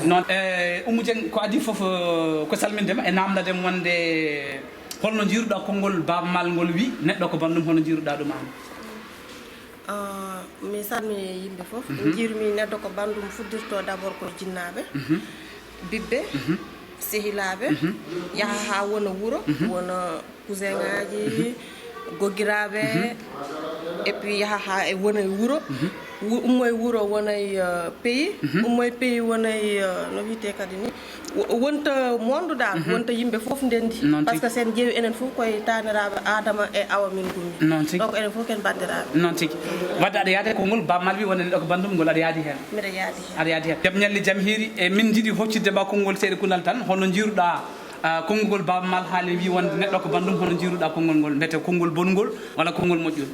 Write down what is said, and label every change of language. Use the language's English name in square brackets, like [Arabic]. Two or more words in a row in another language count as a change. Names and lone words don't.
[Fula] noon Oumou Dieng ko adi foof ko salmindema e namdadem wonde holno jiruɗa konngol baba mal ngol wi neɗɗo ko bandum holno jiruɗa ɗum an mi salmini yimɓe fof jiirumi neɗɗo ko bandum fuddirto [French] d' abord [Fula] ko jinnaɓe bibɓe sehilaɓe yaaha ha wona wuuro wona cousin ngaji goggiraɓe [French] et puis [Fula] yaaha ha e wona e wuuro ummoye wuuro wona e pays ummoye pays wona e no wiyete kadi ni wonta monde dal wonta yimɓe fof ndendi [French] par ce que [Fula] sen ƴeewi enen fof koye taniraɓe adama e awa min gummi donc enen fof ken bandiraɓe noon tigui wadde aɗa yaade konngol baba mal wi wonde neɗɗo ko bandum ngol aɗa yaadi hen mbiɗa yaadi hen aɗa yaadi hen jaam ñalli jaam hiiri e min jiiɗi hoccide ma konngol seeɗa kunal tan holno jiruɗa konngol baba mal haali wi wonde neɗɗo ko bandum hono jiruɗa konngol ngol mbete konngol bongol walla konngol moƴƴol